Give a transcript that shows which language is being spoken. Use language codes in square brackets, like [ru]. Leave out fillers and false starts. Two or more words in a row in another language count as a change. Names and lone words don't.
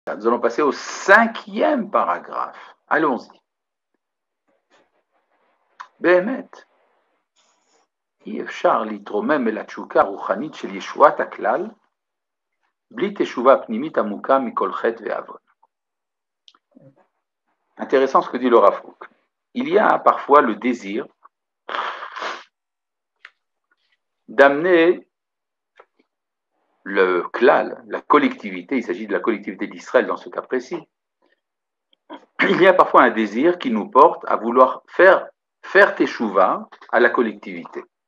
[fr] Nous allons passer au 5e paragraphe. Allons-y. [he] באמת, אי אפשר להתרומם אל התשוקה הרוחנית של ישועת הכלל, בלי תשובה פנימית עמוקה מכל חטא ועוון. [fr] Intéressant ce que dit le Rav Kook. Il y a parfois le désir d'amener le klal, la collectivité, il s'agit de la collectivité d'Israël dans ce cas précis, il y a parfois un désir qui nous porte à vouloir faire teshuva à la collectivité.